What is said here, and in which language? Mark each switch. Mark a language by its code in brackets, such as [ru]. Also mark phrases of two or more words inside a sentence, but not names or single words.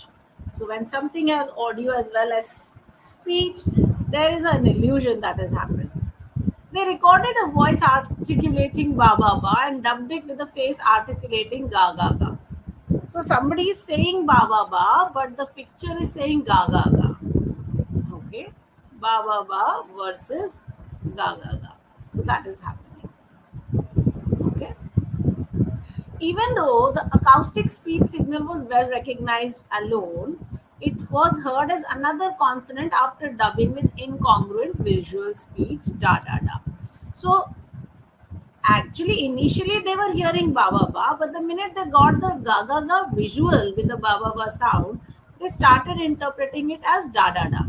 [en] So when something has audio as well as speech, there is an illusion that has happened. They recorded a voice articulating ba ba ba and dubbed it with a face articulating ga ga ga. So somebody is saying ba ba ba, but the picture is saying ga ga ga. Okay, ba ba ba versus ga ga ga. So that is happening. Okay. Even though the acoustic speech signal was well recognized alone, it was heard as another consonant after dubbing with incongruent visual speech da da da. So actually, initially they were hearing ba ba ba, but the minute they got the ga ga ga visual with the ba ba ba sound, they started interpreting it as da da da.